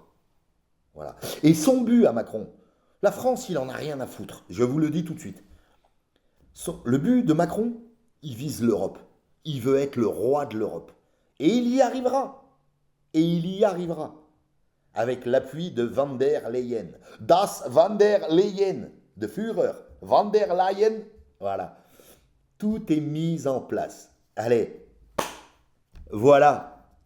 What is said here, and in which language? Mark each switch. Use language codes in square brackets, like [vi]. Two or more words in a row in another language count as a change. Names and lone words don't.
[fr] Voilà. Et son but à Macron, la France, il en a rien à foutre. Je vous le dis tout de suite. Le but de Macron, il vise l'Europe. Il veut être le roi de l'Europe. Et il y arrivera. Et il y arrivera. Avec l'appui de Van der Leyen. Das Van der Leyen. De Führer. Van der Leyen. Voilà. Tout est mis en place. Allez. Voilà.